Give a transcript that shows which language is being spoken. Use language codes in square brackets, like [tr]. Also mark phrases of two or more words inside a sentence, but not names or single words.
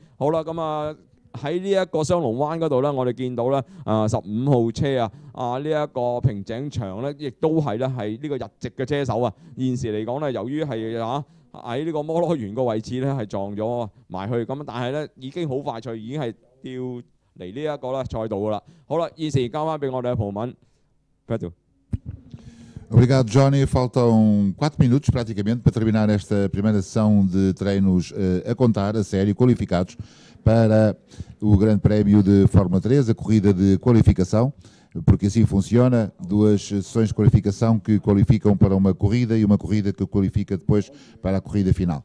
[yue] 好啦，咁啊喺呢一個雙龍灣嗰度咧，我哋見到咧15號車呢一個平井長咧，亦都係咧係呢個日籍嘅車手啊。現時嚟講咧，由於係喺呢個摩羅園個位置咧係撞咗埋去，咁但係咧已經好快脆，已經係掉嚟呢一個咧賽道㗎啦。好啦，現時交翻俾我哋嘅葡文 [pt] Obrigado, Johnny. Faltam 4 minutos praticamente para terminar esta primeira sessão de treinos a contar, a sério, qualificados para o Grande Prémio de Fórmula 3, a corrida de qualificação, porque assim funciona, 2 sessões de qualificação que qualificam para uma corrida e uma corrida que qualifica depois para a corrida final.